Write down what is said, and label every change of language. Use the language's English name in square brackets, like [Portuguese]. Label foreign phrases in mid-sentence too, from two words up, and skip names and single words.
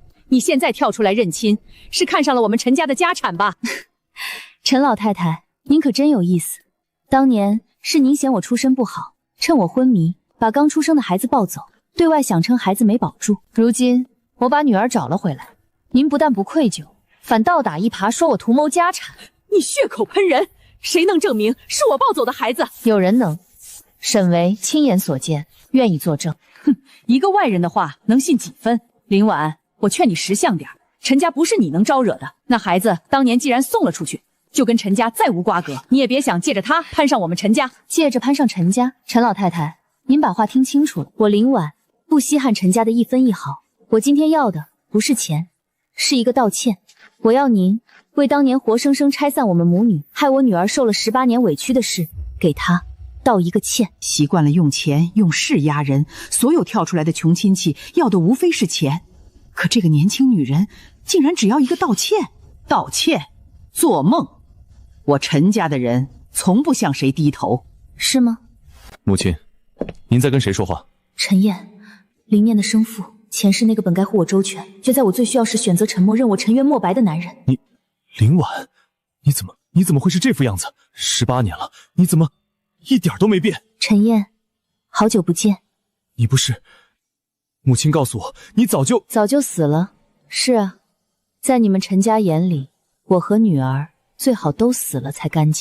[Chinese] 你現在跳出來認親，是看上了我們陳家的家產吧？陳老太太，您可真有意思。當年是您嫌我出身不好，趁我昏迷把剛出生的孩子抱走，對外響稱孩子沒保住。如今我把女兒找了回來，您不但不愧疚，反倒打一耙說我圖謀家產。你血口噴人，誰能證明是我抱走的孩子？有人能。沈維親眼所見，願意作證。哼，一個外人的話能信幾分？林婉，我勸你識相點，陳家不是你能招惹的。那孩子當年既然送了出去，就跟陳家再無瓜葛，你也別想借着他攀上我們陳家。借着攀上陳家？陳老太太，您把話聽清楚了，我林婉不稀罕陳家的一分一毫。我今天要的不是錢，是一個道歉。我要您為當年活生生拆散我們母女，害我女兒受了18年委屈的事，給她道一個歉。習慣了用錢用勢壓人，所有跳出來的窮親戚要的無非是錢，可這個年輕女人竟然只要一個道歉。道歉？做夢！我陳家的人從不向誰低頭。是嗎？母親，您在跟誰說話？陳燕，林念的生父，前世那個本該護我周全，卻在我最需要時選擇沉默，任我沉冤莫白的男人。你，林婉，你怎么會是這副樣子？18年了，你怎麼一點都沒變？陳燕，好久不見。你不是……母親告訴我，你早就死了。是啊，在你們陳家眼裡，我和女兒最好都死了才乾淨。